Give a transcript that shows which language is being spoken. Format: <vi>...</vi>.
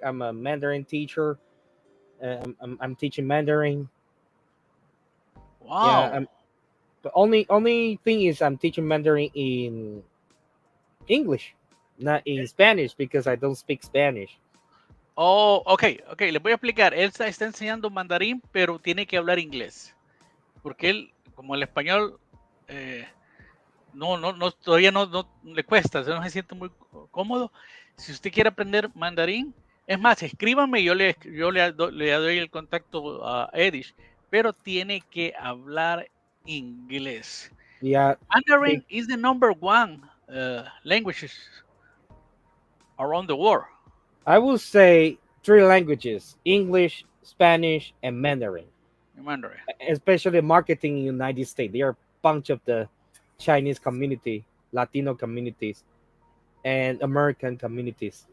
<en>I'm a Mandarin teacher. I'm teaching Mandarin. Yeah, Wow. the only thing is I'm teaching Mandarin in English, not in Spanish because I don't speak Spanish.</en> <es>Oh, ok, ok, les voy a explicar. Él está enseñando mandarín, pero tiene que hablar inglés. Porque él, como el español, eh, todavía no le cuesta, no se siente muy cómodo. Si usted quiere aprender mandarín, es más, escríbame y le doy el contacto a Edish, pero tiene que hablar inglés.</es> <en>Yeah, Mandarin is the number one language around the world. I will say three languages: English, Spanish, and Mandarin. Mandarin. Especially marketing in the United States. They are a bunch of the Chinese community, Latino communities, and American communities.</en>